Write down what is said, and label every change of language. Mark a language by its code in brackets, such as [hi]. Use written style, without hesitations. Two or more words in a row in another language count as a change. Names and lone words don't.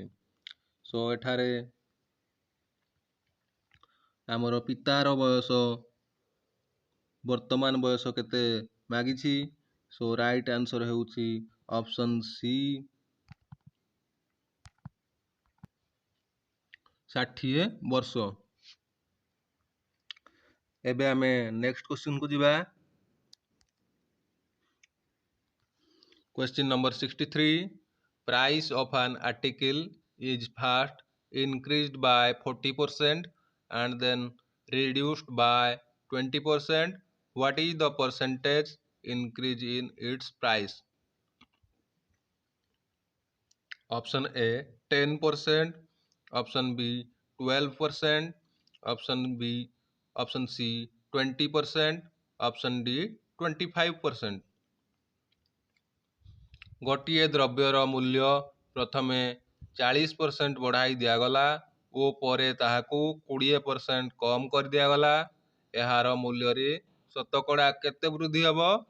[or] ସୋ ଏଠାରେ ଆମର ପିତାର ବୟସ ବର୍ତ୍ତମାନ ବୟସ କେତେ ମାଗିଛି। [en] so right answer ହେଉଛି option C 60 ବର୍ଷ। [or] ଏବେ ଆମେ [en] next question [or] ଯିବା। [en] Question number 63. Price of an article is first increased by 40% and then reduced by 20%. What is the percentage increase in its price? Option A 10%, option B 12%, option C 20%, option D 25%. [or] ଗୋଟିଏ ଦ୍ରବ୍ୟର ମୂଲ୍ୟ ପ୍ରଥମେ 40% ବଢ଼ାଇ ଦିଆଗଲା ଓ ପରେ ତାହାକୁ 20% କମ୍ କରିଦିଆଗଲା। ଏହାର ମୂଲ୍ୟରେ ଶତକଡ଼ା କେତେ ବୃଦ୍ଧି ହେବ?